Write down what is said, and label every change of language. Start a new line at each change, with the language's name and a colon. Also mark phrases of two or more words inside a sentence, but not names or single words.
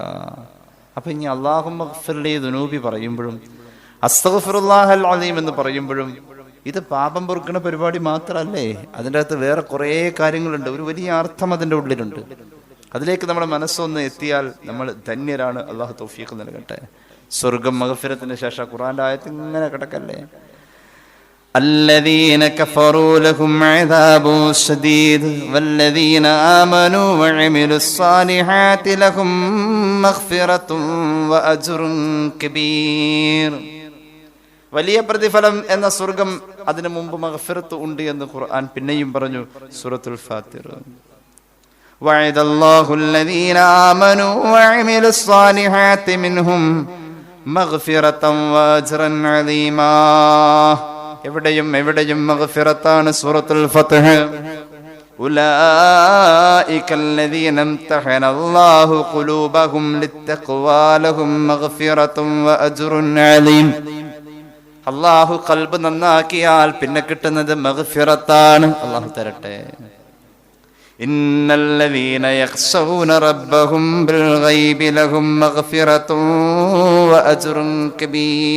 Malayalam: അപ്പൊ ഇനി
Arabic: اللهم اغفر لي ذنوبي
Malayalam: പറയുമ്പോഴും
Arabic: أستغفر الله العليم
Malayalam: എന്ന് പറയുമ്പോഴും ഇത് പാപം പൊറുക്കുന്ന പരിപാടി മാത്രമല്ലേ, അതിൻ്റെ അകത്ത് വേറെ കുറേ കാര്യങ്ങളുണ്ട്. ഒരു വലിയ അർത്ഥം അതിൻ്റെ ഉള്ളിലുണ്ട്. അതിലേക്ക് നമ്മുടെ മനസ്സൊന്ന് എത്തിയാൽ നമ്മൾ ധന്യരാണ്. അല്ലാഹു തൗഫീഖ് നൽകട്ടെ. സ്വർഗം മഗ്ഫിറത്തിന് ശേഷം ഖുർആന്റെ ആയത്ത് ഇങ്ങനെ കിടക്കല്ലേ.
Arabic: الذين كفروا لهم عذاب شديد والذين آمنوا وعملوا الصالحات لهم مغفرة وأجر كبير.
Malayalam: വലിയ പ്രതിഫലം എന്ന സ്വർഗം, അതിനു മുമ്പ് മഗ്ഫിറത്ത് ഉണ്ട് എന്ന് ഖുർആൻ പിന്നെയും പറഞ്ഞു സൂറത്തുൽ ഫാത്തിർ.
Arabic: وعد الله الذين آمنوا وعملوا الصالحات منهم مغفرة وأجرا عظيما.
Malayalam: എവിടെയും മഗ്ഫിറത്താണ്.
Arabic: സൂറത്തുൽ ഫത്ഹ് ഉലൈക الذين امتحن الله قلوبهم للتقوى لهم مغفرة وأجر عظيم.
Malayalam: അല്ലാഹു ഖൽബ് നന്നാക്കിയാൽ പിന്നെ കിട്ടുന്നത് മഗ്ഫിറത്താണ്. അല്ലാഹു തരട്ടെ.
Arabic: إن الذين يخشون ربهم بالغيب لهم مغفرة وأجر كبير.